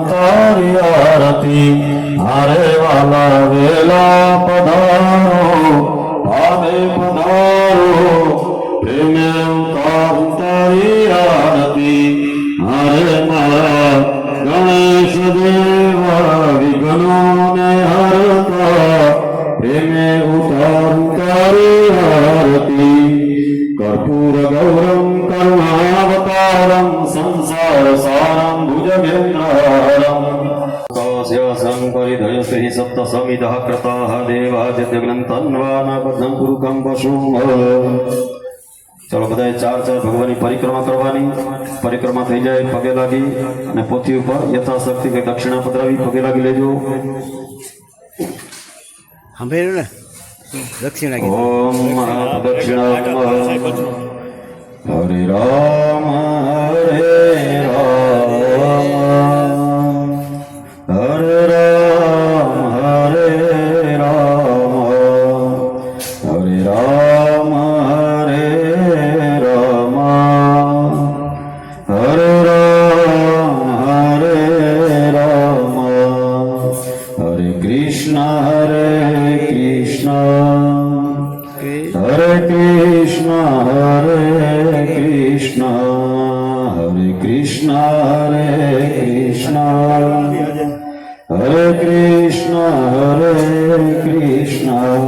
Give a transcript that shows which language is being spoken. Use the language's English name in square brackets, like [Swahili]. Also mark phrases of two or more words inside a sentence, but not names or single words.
[Gujarati] તારી આરતી હારે વાલા વેલા પધારો ભાવે પધારો પ્રેમે ઉતારું તારી આરતી હારે મારા ગણેશ દેવા વિઘ્નોને હરતા પ્રેમે ઉતારું તારી આરતી [Sanskrit] कर्पूर गौरम करुणावतारम संसार सारम भुजगेन्द्रहरम कास्यासं परिधयस्ते सप्त समिदः कृताः देवादित्यग्रन्थन्वानाबद्धं पुरुकं पशुं [Gujarati] ચલો બધાએ ચાર ચાર भगवानની પરિક્રમા કરવાની પરિક્રમા થઈ જાય પગે લાગી અને પોથી ઉપર યથાશક્તિ કે દક્ષિણા પધરાવી પગે લાગી લેજો સાંભળ્યું ને દક્ષિણા [Sanskrit] ઓમ દક્ષિણા હરે રામ હરે રામ હરે રામ હરે રામ હરે રામ હરે રામ હરે રામ હરે રામ હરે કૃષ્ણ હરે हरे कृष्ण हरे कृष्ण हरे कृष्ण हरे कृष्ण हरे कृष्ण हरे कृष्ण